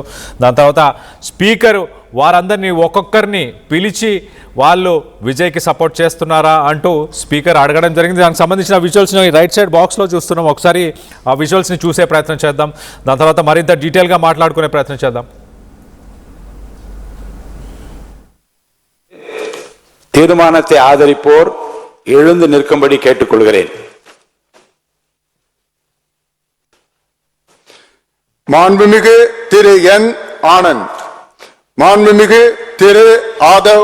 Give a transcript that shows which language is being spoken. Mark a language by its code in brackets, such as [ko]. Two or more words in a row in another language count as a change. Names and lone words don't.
[te] దాని తర్వాత స్పీకర్ వారందరినీ ఒక్కొక్కరిని పిలిచి వాళ్ళు విజయ్కి సపోర్ట్ చేస్తున్నారా అంటూ స్పీకర్ అడగడం జరిగింది. దానికి సంబంధించిన విజువల్స్ని [en] right side box [te] చూస్తున్నాం. ఒకసారి ఆ విజువల్స్ని చూసే ప్రయత్నం చేద్దాం. దాని తర్వాత మరింత డీటెయిల్గా మాట్లాడుకునే ప్రయత్నం చేద్దాం. [ta] தீர்மானத்தை ஆதரிப்போர் எழுந்து நிற்கும்படி கேட்டுக்கொள்கிறேன். மாண்புமிகு திரு என் ஆனந்த், மாண்புமிகு திரு ஆதவ்